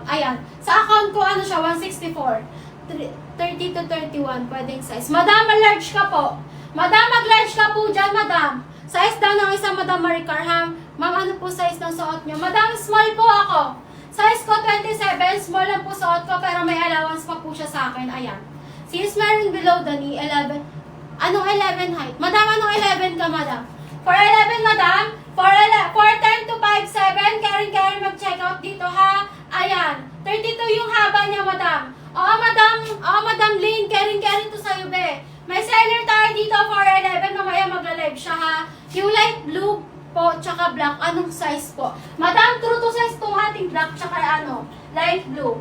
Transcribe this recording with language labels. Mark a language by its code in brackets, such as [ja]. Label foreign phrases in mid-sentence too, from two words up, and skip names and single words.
[tl] Ayan, sa account ko, siya, 164. 30 to 31, pwedeng size. Madam, large ka po. Madam, mag-large ka po dyan, madam. Size daw ng isang Madam Maricar, ha? Ma'am, ano po size ng suot nyo? Madam, small po ako. Size ko 27, small lang po suot ko, pero may allowance pa po siya sa akin. Ayan. Since meron [en] below the knee, [tl] 11. Anong 11 height? Madam, anong 11 ka, madam? 411, madam. 410 to 57, carry mag- [en] check out [tl] dito, ha? Ayan. 32 yung haba niya, madam. Oo, madam Lynn, carry to sa'yo, be. May seller tayo dito, 411, mamaya magla-live siya, ha? Yung [en] light blue [tl] po, tsaka black, anong size po? Madam, [en] true to size [tl] tong ating black, tsaka [en] light blue.